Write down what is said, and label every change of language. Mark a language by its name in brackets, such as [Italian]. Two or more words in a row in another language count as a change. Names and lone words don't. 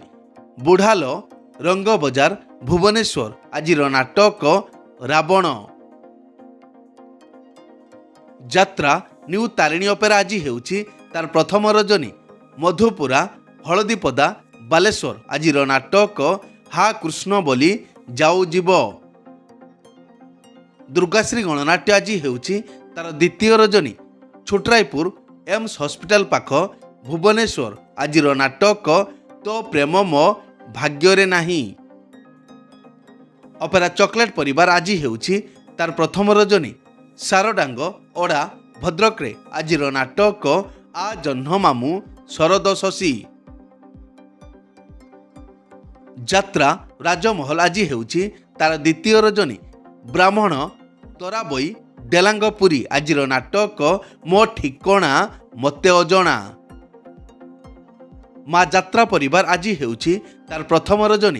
[Odia] ବୁଢ଼ାଲ ରଙ୍ଗବଜାର ଭୁବନେଶ୍ୱର ଆଜିର ନାଟକ ରାବଣ। ଯାତ୍ରା ନ୍ୟୁ ତାରିଣୀ ଅପେରା ଆଜି ହେଉଛି ତାର ପ୍ରଥମ ରଜନୀ। ମଧୁପୁରା ହଳଦୀପଦା ବାଲେଶ୍ୱର ଆଜିର ନାଟକ हा कृष्ण बोली जाऊ जीव। ଦୁର୍ଗାଶ୍ରୀ ଗଣନାଟ୍ୟ ଆଜି ହେଉଛି ତାର ଦ୍ୱିତୀୟ ରଜନୀ। ଛୋଟରାୟପୁର ଏମ୍ସ ହସପିଟାଲ ପାଖ ଭୁବନେଶ୍ୱର ଆଜିର ନାଟକ ତୋ ପ୍ରେମ ମୋ ଭାଗ୍ୟ ନାହି। ଅପେରା ଚକଲେଟ ପରିବାର ଆଜି ହେଉଛି ତାର ପ୍ରଥମ ରଜନୀ। ସାରଡାଙ୍ଗ ଓଡା ଭଦ୍ରକରେ ଆଜିର ନାଟକ ଆ ଜହ୍ନ ମାମୁ ଶରଦ ଶଶୀ। ଯାତ୍ରା ରାଜମହଲ ଆଜି ହେଉଛି ତାର ଦ୍ୱିତୀୟ ରଜନୀ। ବ୍ରାହ୍ମଣ ତରାବଇ ଡେଲାଙ୍ଗପୁରୀ ଆଜିର ନାଟକ ମୋ ଠିକଣା ମୋତେ ଅଜଣା। ମା ଯାତ୍ରା ପରିବାର ଆଜି ହେଉଛି ତାର ପ୍ରଥମ ରଜନୀ।